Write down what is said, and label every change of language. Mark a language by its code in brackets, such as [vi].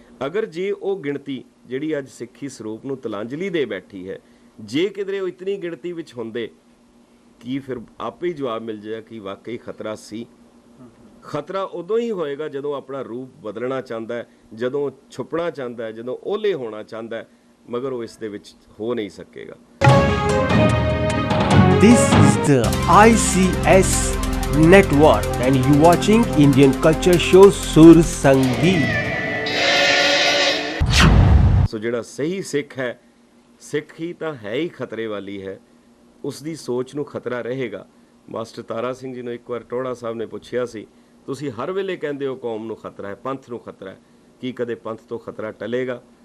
[pa] ਅਗਰ ਜੇ ਉਹ ਗਿਣਤੀ ਜਿਹੜੀ ਅੱਜ ਸਿੱਖੀ ਸਰੂਪ ਨੂੰ ਤਲਾਂਜਲੀ ਦੇ ਬੈਠੀ ਹੈ, ਜੇ ਕਿਧਰੇ ਉਹ ਇਤਨੀ ਗਿਣਤੀ ਵਿੱਚ ਹੁੰਦੇ, ਕੀ ਫਿਰ ਆਪੇ ਹੀ ਜਵਾਬ ਮਿਲ ਜਾਏਗਾ ਕਿ ਵਾਕਈ ਖਤਰਾ ਸੀ। ਖਤਰਾ ਉਦੋਂ ਹੀ ਹੋਏਗਾ ਜਦੋਂ ਆਪਣਾ ਰੂਪ ਬਦਲਣਾ ਚਾਹੁੰਦਾ ਹੈ, ਜਦੋਂ ਛੁਪਣਾ ਚਾਹੁੰਦਾ ਹੈ, ਜਦੋਂ ਓਲੇ ਹੋਣਾ ਚਾਹੁੰਦਾ ਹੈ, ਮਗਰ ਉਹ ਇਸ ਦੇ ਵਿੱਚ ਹੋ ਨਹੀਂ ਸਕੇਗਾ। [en] This is the ICS network and you watching Indian culture show Sur Sangeet. [pa] ਸੋ ਜਿਹੜਾ ਸਹੀ ਸਿੱਖ ਹੈ, ਸਿੱਖ ਹੀ ਤਾਂ ਹੈ ਹੀ ਖਤਰੇ ਵਾਲੀ ਹੈ, ਉਸ ਦੀ ਸੋਚ ਨੂੰ ਖਤਰਾ ਰਹੇਗਾ। ਮਾਸਟਰ ਤਾਰਾ ਸਿੰਘ ਜੀ ਨੂੰ ਇੱਕ ਵਾਰ ਟੋੜਾ ਸਾਹਿਬ ਨੇ ਪੁੱਛਿਆ ਸੀ, ਤੁਸੀਂ ਹਰ ਵੇਲੇ ਕਹਿੰਦੇ ਹੋ ਕੌਮ ਨੂੰ ਖਤਰਾ ਹੈ, ਪੰਥ ਨੂੰ ਖਤਰਾ ਹੈ, ਕੀ ਕਦੇ ਪੰਥ ਤੋਂ ਖਤਰਾ ਟਲੇਗਾ?